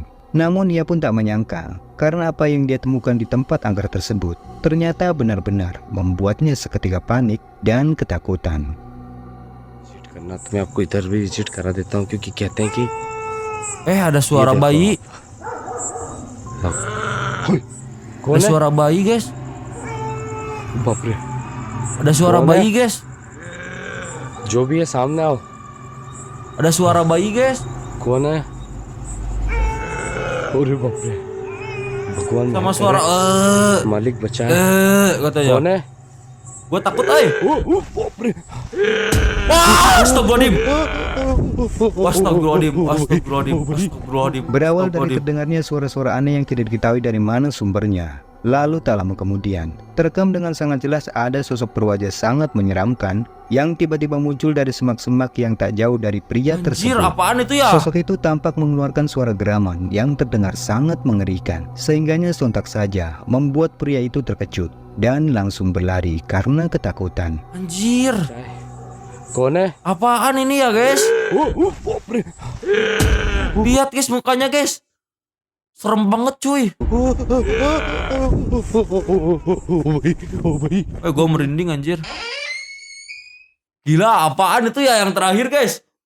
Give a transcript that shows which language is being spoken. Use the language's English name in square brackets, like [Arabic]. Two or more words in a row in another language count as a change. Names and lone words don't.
[Indonesian] Namun ia pun tak menyangka karena apa yang dia temukan di tempat angker tersebut ternyata benar-benar membuatnya seketika panik dan ketakutan. Ada suara bayi. Ada suara bayi guys. Ada suara bayi guys. [Hindi] जो भी है सामने आओ. [Indonesian] Ada suara bayi guys. [Hindi] कौन है? अरे बाप रे. भगवान [Indonesian] Sama suara [Hindi] मालिक बचाए. [Indonesian] katanya. [Hindi] कौन है? [Indonesian] Gue takut [Hindi] बाप रे. [Indonesian] Wah, astagfirullahaladzim. Berawal dari terdengarnya suara-suara aneh yang tidak diketahui dari mana sumbernya. Lalu tak lama kemudian, terekam dengan sangat jelas ada sosok berwajah sangat menyeramkan yang tiba-tiba muncul dari semak-semak yang tak jauh dari pria tersebut. Apaan itu ya? Sosok itu tampak mengeluarkan suara geraman yang terdengar sangat mengerikan, sehingganya sontak saja membuat pria itu terkejut dan langsung berlari karena ketakutan. Anjir. [Hindi] कौन है? [Indonesian] Apaan ini ya guys? Lihat guys mukanya guys. Serem banget cuy. Gue merinding anjir. Gila apaan itu ya yang terakhir guys.